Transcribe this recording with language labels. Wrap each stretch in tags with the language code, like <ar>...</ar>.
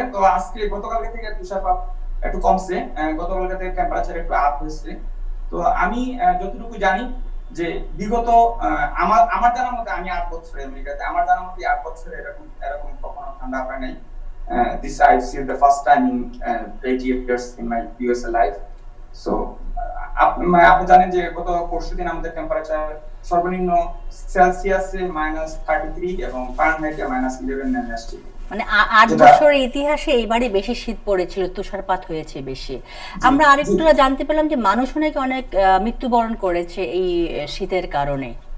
<bn>তো আজকে গতকালকে থেকে তুষারপাত একটু কমছে, গতকালকে থেকে টেম্পারেচার একটু আপ হয়েছে। তো আমি যতটুকু জানি যে বিগত আমার জানার মতে, আমি 8 বছর আমেরিকাতে, আমার জানার মতে 8 বছরে এরকম কখনো ঠান্ডা হয় নাই।</bn> <en>This I see the first time in 80 years in my USA life.</en> <bn>So আপনি জানেন যে গত পরশুদিন আমাদের টেম্পারেচার সর্বনিম্ন সেলসিয়াসে -33 এবং ফারেনহাইটে -11 নেমে আসছে। মানে 8 বছরের ইতিহাসে এইবারই বেশি শীত পড়েছিল, তুষারপাত হয়েছে বেশি। আমরা আরেকটু জানতে পেলাম যে মানুষ অনেক মৃত্যুবরণ করেছে এই শীতের কারণে।</bn>